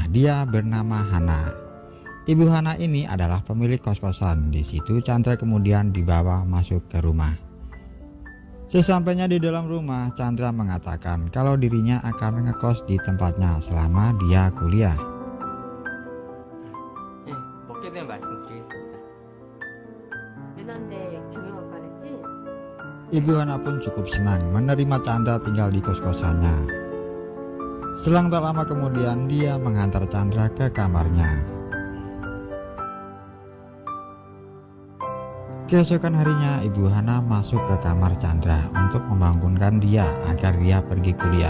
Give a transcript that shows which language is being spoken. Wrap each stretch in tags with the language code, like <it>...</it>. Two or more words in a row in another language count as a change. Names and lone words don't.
<id>Dia bernama Hana. Ibu Hana ini adalah pemilik kos-kosan. Di situ Chandra kemudian dibawa masuk ke rumah. Sesampainya di dalam rumah, Chandra mengatakan kalau dirinya akan ngekos di tempatnya selama dia kuliah.</id> <ko>먹게 되면 말씀드리겠습니다. 누난데 경영학과 했지?</ko> <id>Ibu Hana pun cukup senang menerima Chandra tinggal di kos-kosannya. Selang tak lama kemudian dia menghantar Chandra ke kamarnya. Keesokan harinya Ibu Hana masuk ke kamar Chandra untuk membangunkan dia agar dia pergi kuliah.</id>